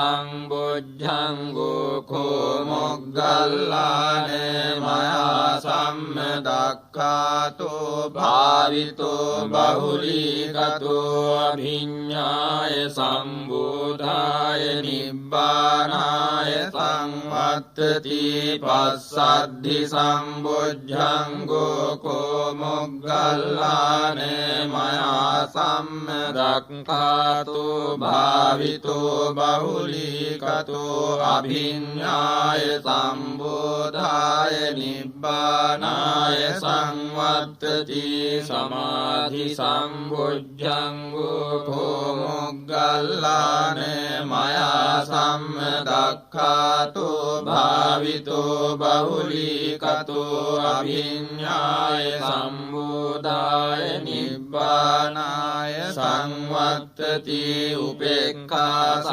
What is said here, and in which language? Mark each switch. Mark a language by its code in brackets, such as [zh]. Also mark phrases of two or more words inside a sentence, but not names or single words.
[pi] සම්බොජ්ජංගෝ කෝ මොග්ගල්ලානේ මයා සම්මදක්ඛාතෝ භාවිතෝ බහුලීකතෝ අභිඤ්ඤාය සම්බෝධාය නිබ්බානාය සංවත්තති පස්සද්ධි සම්බොජ්ජංගෝ කෝ මොග්ගල්ලානේ මයා සම්මදක්ඛාතෝ භාවිතෝ බහුලීකතෝ අභිඤ්ඤාය සම්බෝධාය නිබ්බානාය සංවත්තති සමාධි සම්බොජ්ජංගෝ කෝ මොග්ගල්ලානේ මයා සම්මදක්ඛාතෝ භාවිතෝ බහුලීකතෝ අභිඤ්ඤාය සම්බෝධාය නිබ්බානාය සංවත්තති උපේක්ඛා